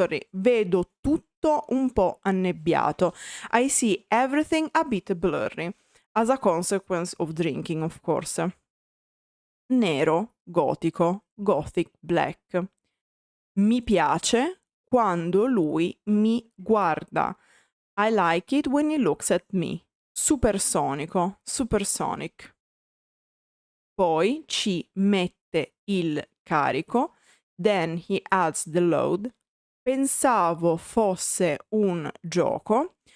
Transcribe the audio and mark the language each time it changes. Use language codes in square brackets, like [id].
[it] Vedo tutto un po' annebbiato. [en] I see everything a bit blurry, as a consequence of drinking, of course. [it] Nero, gotico, [en] gothic, black. [it] Mi piace quando lui mi guarda. [en] I like it when he looks at me. [it] Supersonico, supersonic. Poi ci mette il carico. [en] Then he adds the load. [it] Pensavo fosse un gioco.